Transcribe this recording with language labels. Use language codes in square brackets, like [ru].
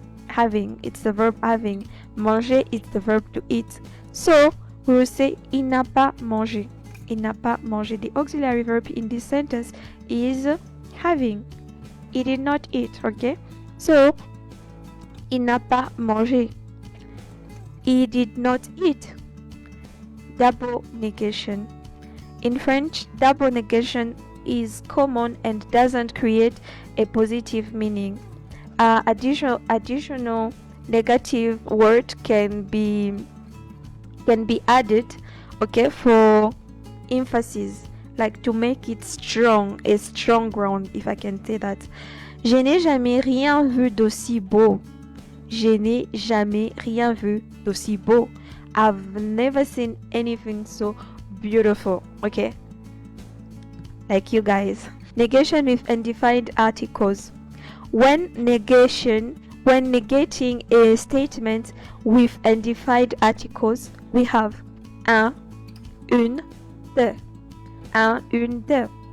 [en] Having, it's the verb having. Manger is the verb to eat. So, we will say [fr] il n'a pas mangé. Il n'a pas mangé. [en] The auxiliary verb in this sentence is having. He did not eat, okay? So, [fr] il n'a pas mangé. [en] He did not eat. Double negation. In French, double negation is common and doesn't create a positive meaning. Additional negative word can be added, okay, for emphasis, like to make it strong, a strong ground, if I can say that. [fr] Je n'ai jamais rien vu d'aussi beau. Je n'ai jamais rien vu d'aussi beau. [en] I've never seen anything so beautiful, okay? Like you guys. Negation with undefined articles. When negating a statement with undefined articles, we have un, une, de. Un, une, de.